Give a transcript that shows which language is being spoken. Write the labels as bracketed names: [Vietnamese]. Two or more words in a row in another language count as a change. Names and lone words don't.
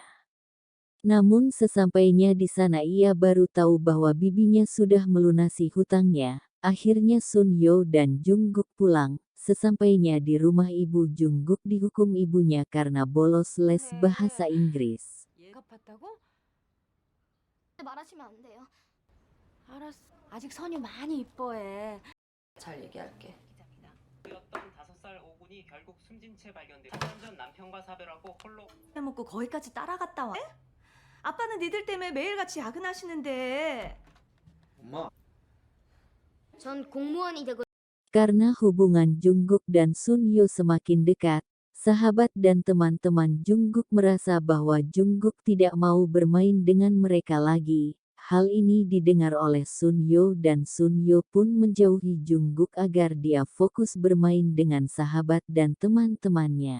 [Indonesian] Namun sesampainya di sana ia baru tahu bahwa bibinya sudah melunasi hutangnya. Akhirnya Sun Yo dan Jungkook pulang. Sesampainya di rumah ibu Jungkook dihukum ibunya karena bolos les bahasa Inggris. [Korean] 갚았다고? 말하시면 안 돼요. 알았어. 아직 선이 많이 이뻐해. 잘 얘기할게. 였던 5살 오군이 결국 숨진 채 발견돼 4년 전 남편과 사별하고 홀로 해먹고 거기까지 따라갔다 와. 아빠는 니들 때문에 매일같이 야근하시는데. 엄마, 전 공무원이 되고 [Indonesian] Karena hubungan Jungkook dan Sun Yo semakin dekat, sahabat dan teman-teman Jungkook merasa bahwa Jungkook tidak mau bermain dengan mereka lagi. Hal ini didengar oleh Sun Yo dan Sun Yo pun menjauhi Jungkook agar dia fokus bermain dengan sahabat dan teman-temannya.